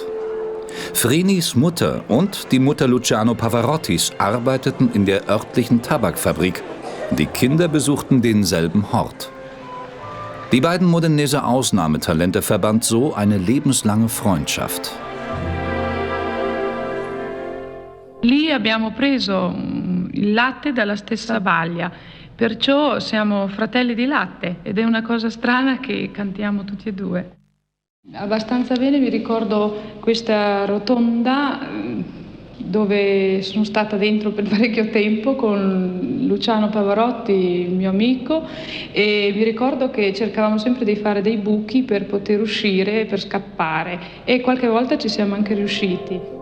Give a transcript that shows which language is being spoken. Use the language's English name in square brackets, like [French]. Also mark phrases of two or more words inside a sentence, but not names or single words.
[German] Frenis Mutter und die Mutter Luciano Pavarottis arbeiteten in der örtlichen Tabakfabrik. Die Kinder besuchten denselben Hort. Die beiden modenese Ausnahmetalente verband so eine lebenslange Freundschaft. [Italian] Lì abbiamo preso il latte dalla stessa baglia, perciò siamo fratelli di latte ed è una cosa strana che cantiamo tutti e due. Abbastanza bene mi ricordo questa rotonda dove sono stata dentro per parecchio tempo con Luciano Pavarotti, il mio amico, e mi ricordo che cercavamo sempre di fare dei buchi per poter uscire, per scappare, e qualche volta ci siamo anche riusciti.